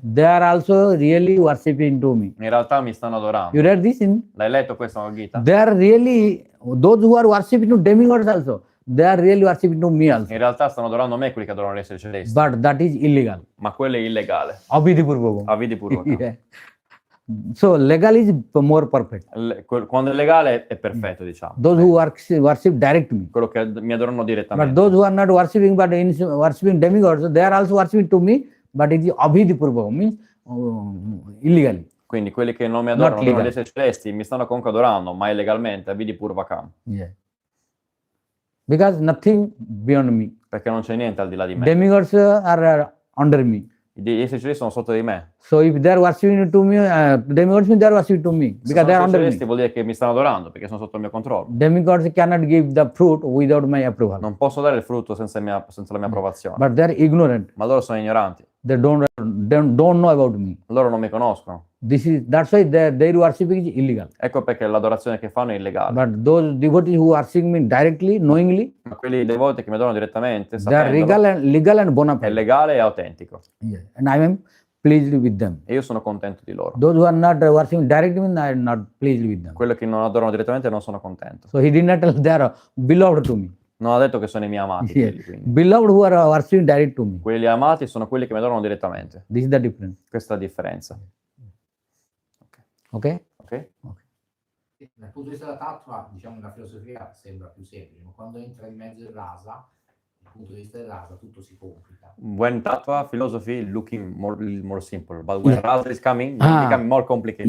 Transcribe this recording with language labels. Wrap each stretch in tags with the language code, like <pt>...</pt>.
<en>they are also really worshipping to me.</en> <it>in realtà mi stanno adorando.</it> <en>You read this in?</en> <it>L'hai letto questo nella Gita?</it> <en>They are really, those who are worshipping to demigods also, they are really worshipping to me also.</en> <it>In realtà stanno adorando me quelli che adorano gli esseri celesti.</it> <en>But that is illegal.</en> <it>Ma quello è illegale.</it> <en>Abhidhi purvakam.</en> <it>A Vidi Purvakam.</it> <en>Yeah. So legal is more perfect.</en> <it>Quando è legale è perfetto, diciamo.</it> <en>Those who worship direct me.</en> <it>Quello che mi adorano</it> <en>But</en> <it>direttamente.</it> <en>those who are not worshipping but worshipping demigods, they are also worshipping to me, but it is abhidhi purvakam, means illegally.</en> <it>Quindi quelli che non mi adorano,</it> <en>legal.</en> <it>adorano gli esseri celesti, mi stanno comunque adorando, ma illegalmente, a Vidi Purvakam.</it> <en>Yeah. Because nothing beyond me.</en> <it>Perché non c'è niente al di là di me.</it> <en>Demigods are under me.</en> <it>Gli esseri celesti sono sotto di me.</it> <en>So if they are worshipping to me, demigods mean they are worshipping to me</en> <it>Se</it> <en>because</en> <it>sono</it> <en>they are under</en> <it>celesti</it> <en>me.</en> <it>vuol dire che mi stanno adorando, perché sono sotto il mio controllo.</it> <en>Demigods cannot give the fruit without my approval.</en> <it>Non posso dare il frutto senza la mia approvazione.</it> <en>But they are ignorant.</en> <it>Ma loro sono ignoranti.</it> <en>They don't know about me.</en> <it>Loro non mi conoscono.</it> <en>That's why their worshiping is illegal.</en> <it>Ecco perché l'adorazione che fanno è illegale.</it> <en>But those devotees who worship me directly, knowingly,</en> <it>Ma quelli devoti che mi adorano direttamente,</it> <en>they are</en> <it>sapendolo,</it> <en>legal and bona</en> <it>è</it> <en>fide.</en> <it>legale e autentico.</it> <en>Yeah. And I am pleased with them.</en> <it>E io sono contento di loro.</it> <en>Those who are not worshiping directly, I am not pleased with them.</en> <it>Quelli che non adorano direttamente non sono contento.</it> <en>So he did not tell they are beloved to me.</en> <it>Non ha detto che sono i miei amati.</it> <en>Yeah.</en> <it>Quelli, quindi.</it> <en>Beloved who are worshiping direct to me.</en> <it>Quelli amati sono quelli che mi adorano direttamente.</it> <en>This is the difference.</en> <it>Questa è la differenza.</it> <en>Okay?</en> <it>Ok? Dal punto di vista della tattva, diciamo nella filosofia sembra più semplice, ma quando entra in mezzo il rasa, dal punto di vista del rasa, tutto si complica.</it> <en>When tattva philosophy looking more simple, but when rasa is coming, it Ah. become more complicated.</en>